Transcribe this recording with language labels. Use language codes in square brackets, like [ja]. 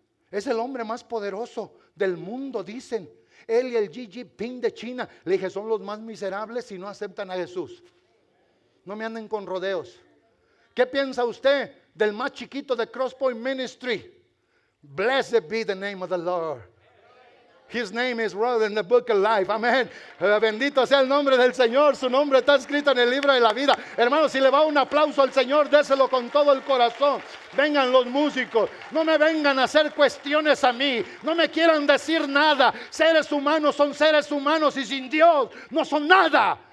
[es] Es el hombre más poderoso del mundo, dicen. Él y el Xi Jinping de China. Le dije, son los más miserables si no aceptan a Jesús. No me anden con rodeos. ¿Qué piensa usted del más chiquito de Crosspoint Ministry? [en] Blessed be the name of the Lord. His name is written in the book of life. [es] Amén. Bendito sea el nombre del Señor. Su nombre está escrito en el libro de la vida. Hermano, si le va un aplauso al Señor, déselo con todo el corazón. Vengan los músicos. No me vengan a hacer cuestiones a mí. No me quieran decir nada. Seres humanos son seres humanos y sin Dios no son nada.